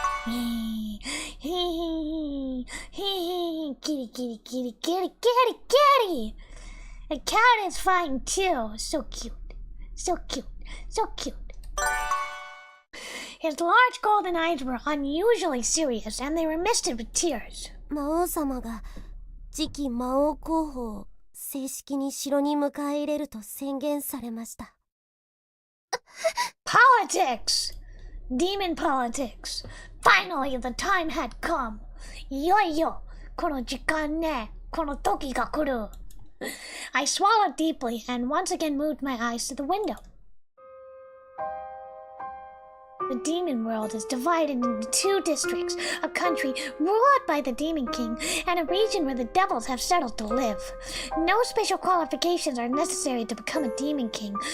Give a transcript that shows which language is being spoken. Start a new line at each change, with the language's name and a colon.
English: Kitty, kitty, kitty, kitty, kitty, kitty! The cat is fine too. So cute. So cute. So cute. His large golden eyes were unusually serious, and they were misted with tears.
Japanese: 魔王様が次期魔王候補を正式に城に迎え入れると宣言されました。
English: Politics! Demon politics. Finally, the time had come.
Japanese: いよいよ、この時間ね、この時が来る。
English: I swallowed deeply and once again moved my eyes to the window. The demon world is divided into two districts, a country ruled by the Demon King, and a region where the devils have settled to live. No special qualifications are necessary to become a Demon King.